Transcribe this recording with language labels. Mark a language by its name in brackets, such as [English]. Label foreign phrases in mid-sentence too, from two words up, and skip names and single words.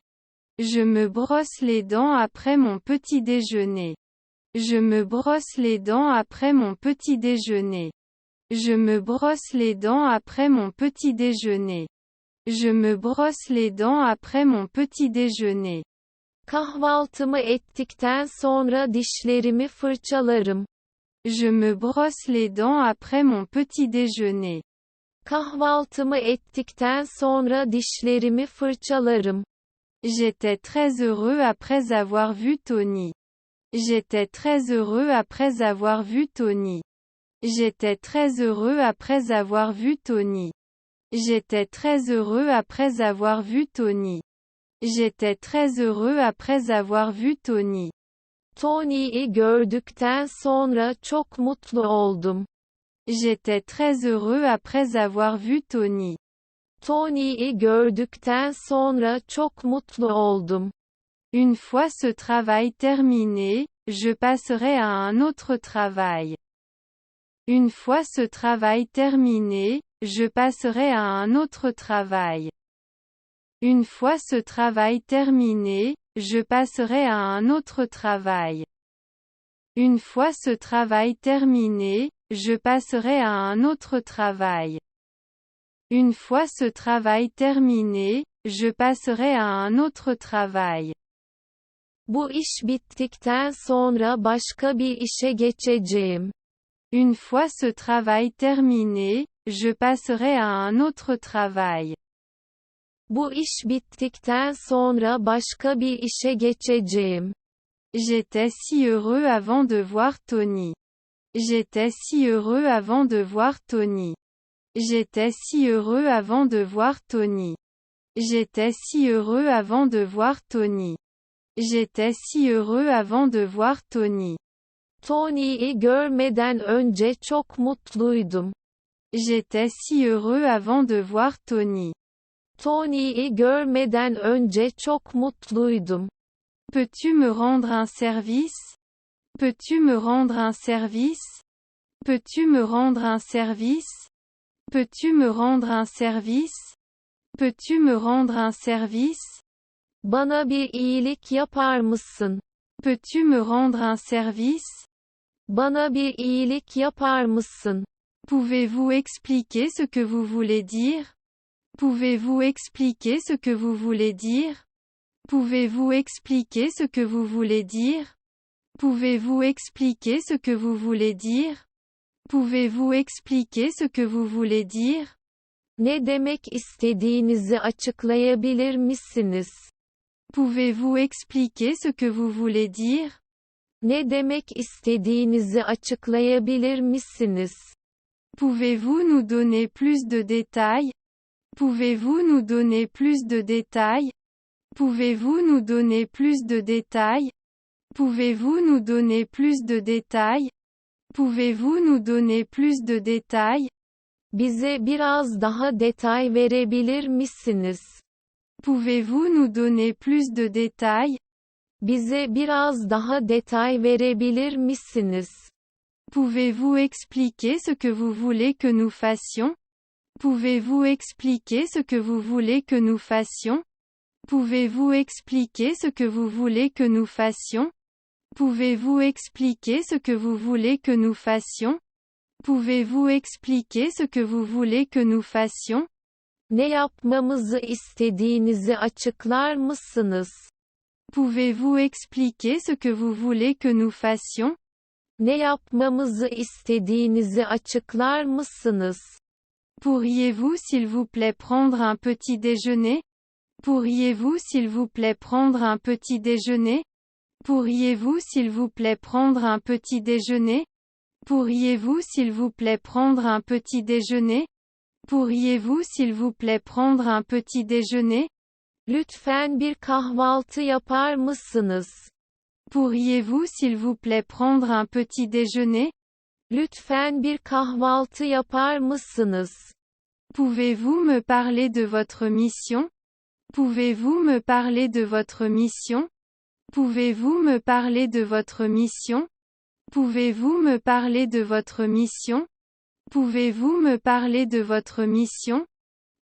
[French] Je me brosse les dents après mon petit déjeuner. Je me brosse les dents après mon petit déjeuner. Je me brosse les dents après mon petit déjeuner. Je me brosse les dents après mon petit déjeuner. [Turkish] Kahvaltımı ettikten sonra dişlerimi fırçalarım. [French] Je me brosse les dents après mon petit déjeuner. [Turkish] Kahvaltımı ettikten sonra dişlerimi fırçalarım. [French] J'étais très heureux après avoir vu Tony. J'étais très heureux après avoir vu Tony. J'étais très heureux après avoir vu Tony. J'étais très heureux après avoir vu Tony. J'étais très heureux après avoir vu Tony. [Turkish] Tony'yi gördükten sonra çok mutlu oldum. [French] J'étais très heureux après avoir vu Tony. [Turkish] Tony'yi gördükten sonra çok mutlu oldum. [French] Une fois ce travail terminé, je passerai à un autre travail. Une fois ce travail terminé, je passerai à un autre travail. Une fois ce travail terminé, je passerai à un autre travail. Une fois ce travail terminé, je passerai à un autre travail. Une fois ce travail terminé, je passerai à un autre travail. [Turkish] Bu iş bittikten sonra başka bir işe geçeceğim. [French] Une fois ce travail terminé, je passerai à un autre travail. [Turkish] Bu iş bittikten sonra başka bir işe geçeceğim. [French] J'étais si heureux avant de voir Tony. J'étais si heureux avant de voir Tony. J'étais si heureux avant de voir Tony. J'étais si heureux avant de voir Tony. J'étais si heureux avant de voir Tony. [Turkish] Tony'yi görmeden önce çok mutluydum. [French] J'étais si heureux avant de voir Tony. [Turkish] Tony'yi görmeden önce çok mutluydum. [French] Peux-tu me rendre un service? Peux-tu me rendre un service? Peux-tu me rendre un service? Peux-tu me rendre un service? Peux-tu me rendre un service? [Turkish] Bana bir iyilik yapar mısın? [French] Peux-tu me rendre un service? [Turkish] Bana bir iyilik yapar mısın? [French] Pouvez-vous expliquer ce que vous voulez dire? Pouvez-vous expliquer ce que vous voulez dire? Pouvez-vous expliquer ce que vous voulez dire? Pouvez-vous expliquer ce que vous voulez dire? Pouvez-vous expliquer ce que vous voulez dire? [Turkish] Ne demek istediğinizi açıklayabilir misiniz? [French] Pouvez-vous expliquer ce que vous voulez dire? [Turkish] Ne demek istediğinizi açıklayabilir misiniz? [French] Pouvez-vous nous donner plus de détails? Pouvez-vous nous donner plus de détails? Pouvez-vous nous donner plus de détails? Pouvez-vous nous donner plus de détails? Pouvez-vous nous donner plus de détails? [Turkish] Bize biraz daha detay verebilir misiniz? [French] Pouvez-vous nous donner plus de détails? [Turkish] Bize biraz daha detay verebilir misiniz? [French] Pouvez-vous expliquer ce que vous voulez que nous fassions? Pouvez-vous expliquer ce que vous voulez que nous fassions? Pouvez-vous expliquer ce que vous voulez que nous fassions? Pouvez-vous expliquer ce que vous voulez que nous fassions? Pouvez-vous expliquer ce que vous voulez que nous fassions? [Turkish] Ne yapmamızı istediğinizi açıklar mısınız? [French] Pouvez-vous expliquer ce que vous voulez que nous fassions? [Turkish] Ne yapmamızı istediğinizi açıklar mısınız? [French] Pourriez-vous s'il vous plaît prendre un petit déjeuner? Pourriez-vous s'il vous plaît prendre un petit déjeuner? Pourriez-vous s'il vous plaît prendre un petit déjeuner? Pourriez-vous s'il vous plaît prendre un petit déjeuner? Pourriez-vous s'il vous plaît prendre un petit déjeuner? [Turkish] Lütfen bir kahvaltı yapar mısınız? [French] Pourriez-vous s'il vous plaît prendre un petit déjeuner? [Turkish] Lütfen bir kahvaltı yapar mısınız? [French] Pouvez-vous me parler de votre mission? Pouvez-vous me parler de votre mission? Pouvez-vous me parler de votre mission? Pouvez-vous me parler de votre mission? Pouvez-vous me parler de votre mission?